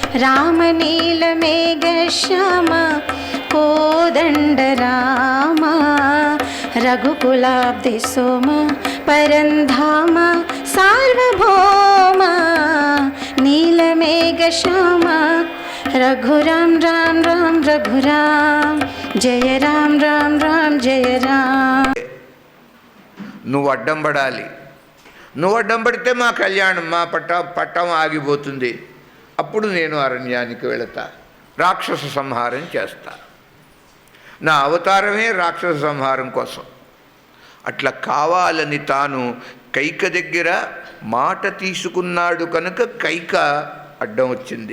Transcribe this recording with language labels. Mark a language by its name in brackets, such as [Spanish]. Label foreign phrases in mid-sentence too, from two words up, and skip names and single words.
[Sanskrit] रामनीलमेघश्याम कोदण्डराम रघुकुलाब्धिसोम परन्धाम सार्वभौम नीलमेघश्याम रघुराम राम राम रघुराम जय राम राम राम जय राम. [Telugu] నువ్వు అడ్డం పడాలి. నువ్వు అడ్డం పడితే మా కళ్యాణం మా పట్టం ఆగిపోతుంది. అప్పుడు నేను అరణ్యానికి వెళతా, రాక్షస సంహారం చేస్తా. నా అవతారమే రాక్షస సంహారం కోసం. అట్లా కావాలని తాను కైక దగ్గర మాట తీసుకున్నాడు కనుక కైక అడ్డం వచ్చింది.